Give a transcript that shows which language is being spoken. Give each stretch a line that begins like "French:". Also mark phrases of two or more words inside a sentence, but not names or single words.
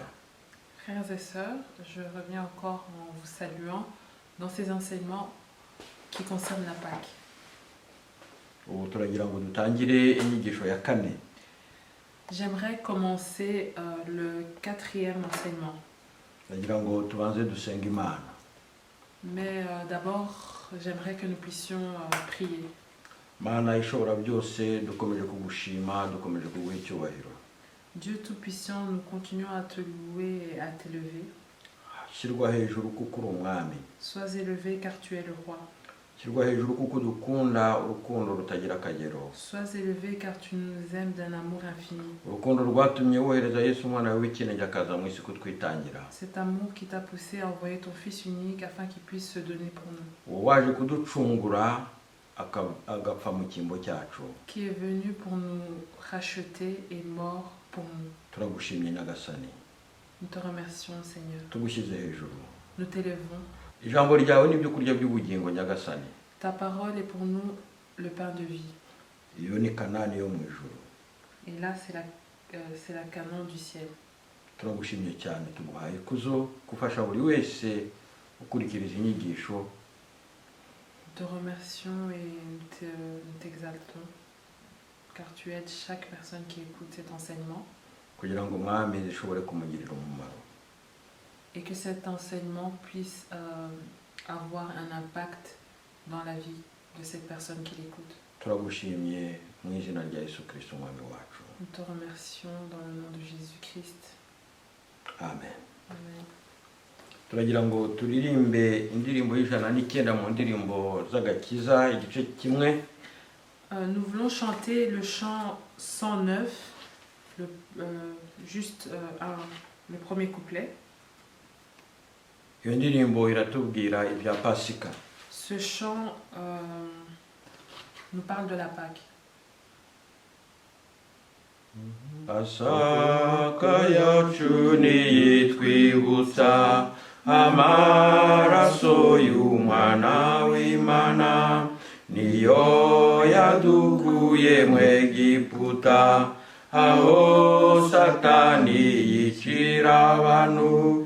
French: Frères et sœurs, je reviens encore en vous saluant dans ces enseignements qui concernent la Pâque.
Kinyarwanda: Ubu turagira ngo dutangire inyigisho ya kane.
French: J'aimerais commencer le 4e enseignement.
Kinyarwanda: Ndagira ngo tubanze dusenga Imana.
French: Mais d'abord, j'aimerais que nous puissions prier.
Kinyarwanda: Mana ishobora byose dukomeje kugushima dukomeje kuguha icyubahiro.
French: Dieu Tout-Puissant, nous continuons à te louer et à t'élever.
Kinyarwanda: Shyirwa hejuru kuko uri umwami.
French: Sois élevé car tu es le roi.
Kinyarwanda: Shyirwa hejuru kuko dukunda urukundo rutagira akagero.
French: Sois élevé car tu nous aimes d'un amour infini.
Kinyarwanda: Urukundo rwatumye wohereza Yesu umwana wawe w'ikinege akaza mu isi kutwitangira.
French: Cet amour qui t'a poussé à envoyer ton Fils unique afin qu'il puisse se donner pour nous.
Kinyarwanda: Uwo waje kuducungura agapfa mu cyimbo cyacu.
French: Qui est venu pour nous racheter et mort pour nous.
Kinyarwanda: Turagushimye Nyagasani.
French: Nous te remercions, Seigneur.
Kinyarwanda: Tugushyize hejuru.
French: Nous t'élèvons.
Kinyarwanda: Ijambo ryawe n'ibyo kurya by'ubugingo Nyagasani.
French: Ta parole est pour nous le pain de vie.
Kinyarwanda: Iyo ni Kanani yo mu ijuru.
French: Et là, c'est la Canaan du ciel.
Kinyarwanda: Turagushimye cyane tuguhaye ikuzo gufasha buri wese ukurikiriza inyigisho.
French: Nous te remercions et nous t'exaltons car tu aides chaque personne qui écoute cet enseignement.
Kinyarwanda: Kugira ngo umwami zishobore kumugirira umumaro.
French: Et que cet enseignement puisse avoir un impact dans la vie de cette personne qui l'écoute.
Kinyarwanda: Turagushimye mu izina rya Yesu Kristo umwami wacu.
French: Nous te remercions dans le nom de Jésus-Christ. Amen. Amen.
Kinyarwanda: Turagira ngo turirimbe indirimbo y'109 mu ndirimbo z'agakiza igice kimwe.
French: Nous voulons chanter le chant 109, le premier couplet.
Kinyarwanda: Iyo ndirimbo iratubwira ibya Pasika.
French: Ce chant nous parle de la Pâque.
Kinyarwanda: Pasaka yacu niyitwibutsa amaraso y'umwana w'Imana niyo yadukuye mu Egiputa aho Satani yicira abantu.